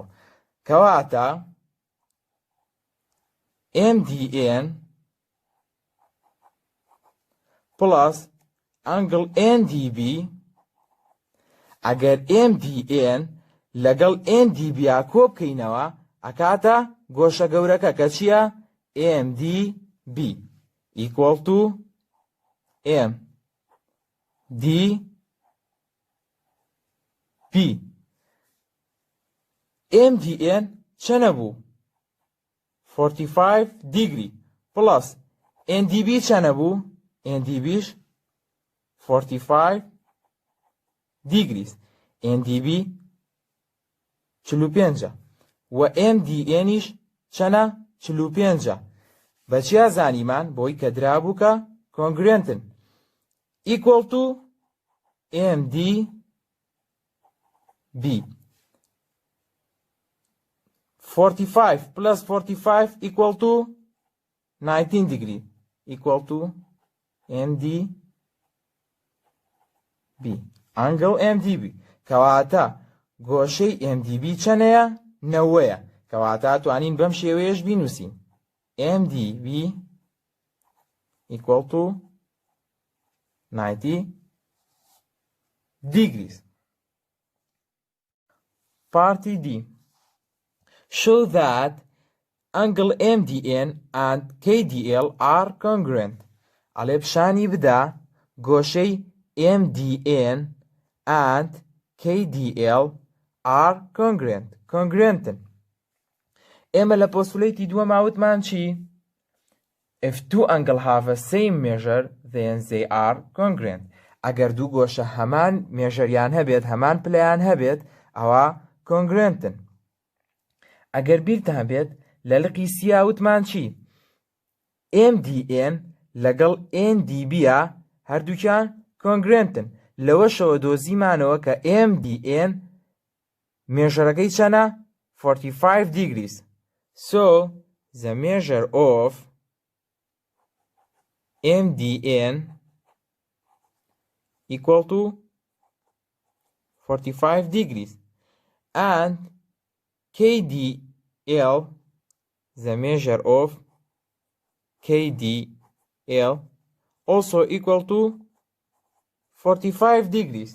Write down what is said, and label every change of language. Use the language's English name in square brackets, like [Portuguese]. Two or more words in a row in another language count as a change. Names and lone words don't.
[Central Kurdish] کەواتە MDN [English] plus angle [Central Kurdish] NDB ئەگەر MDN لەگەڵ NDB کۆ بکەینەوە ئەکاتە گۆشە گەورەکە کە چییە؟ [English] MDB equal to MDB. [Central Kurdish] MDN چەنە بوو؟ 45 [English] degree plus [Central Kurdish] NDB چەنە بوو؟ NDBش 45 degrees. NDB 45 و MDNیش چەنە؟ 45. بەچیا زانیمان بۆی کە درابوو کە کۆنگرێنتن [English] equal to MDB. 45 plus 45 equal to 19 degree equal to MDB angle MDB [Central Kurdish] کەواتە گۆشەی MDB چەنەیە؟ 90ە کەواتە توانین بەم شێوەیەش بینووسین [English] MDB equal to 90 degrees. Part D. Show that angle MDN and KDL are congruent. [Central Kurdish] ئەڵێ پیشانی بدا گۆشەی [English] MDN and KDL are congruent. [Central Kurdish] ئێمە لە پۆستولیتی دووەم وتمان چی؟ [English] If two angles have the same measure then they are congruent. [Central Kurdish] ئەگەر دوو گۆشە هەمان مێژەریان هەبێت هەمان پلەیان هەبێت ئەوە congruentن. ئەگەر بیرتان بێت لە لقی سیا وتمان چی؟ MDN لەگەڵ NDB هەردووکیان congruentن. لەوەشەوە دۆزیمانەوە کە MDN مێژەرەکەی چەنە؟ [English] 45 degrees. So the measure of MDN equal to 45 degrees and KDL, the measure of KDL also equal to 45 degrees.